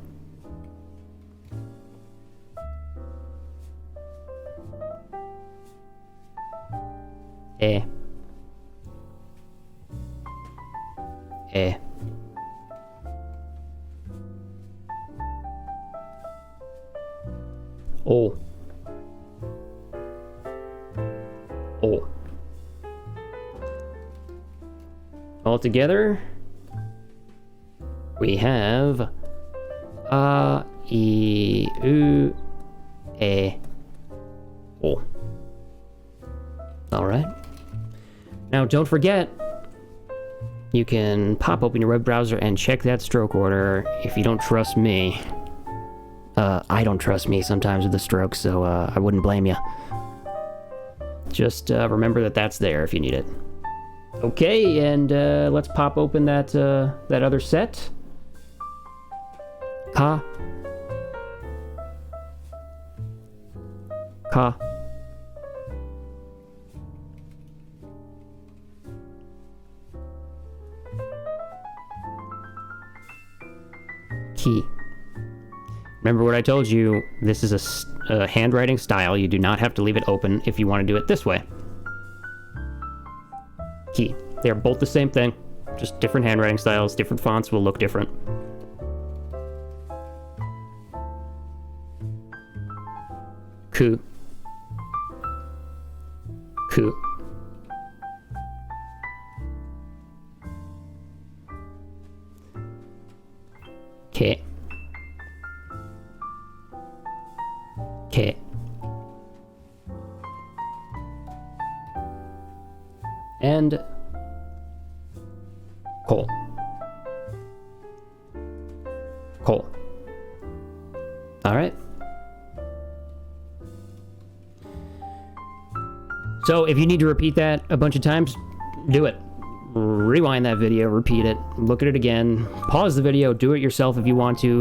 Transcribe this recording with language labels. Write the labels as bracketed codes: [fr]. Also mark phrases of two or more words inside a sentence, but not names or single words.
[ja] E. E. O. O. [en] All together, we have [ja] A, E, U, E, O. [en] All right. Now, don't forget, you can pop open your web browser and check that stroke order if you don't trust me. I don't trust me sometimes with the strokes, so I wouldn't blame you. Just remember that that's there if you need it. Okay, and let's pop open that that other set. [ja] Ka. Ka. Ki. [en] Remember what I told you, this is a handwriting style. You do not have to leave it open if you want to do it this way. [ja] Ki. [en] They're both the same thing, just different handwriting styles, different fonts will look different. [ja] Ku. Ku. Ke. Ke. And Ko. Ko. [en] All right. So if you need to repeat that a bunch of times, do it. Rewind that video, repeat it, look at it again, pause the video, do it yourself if you want to.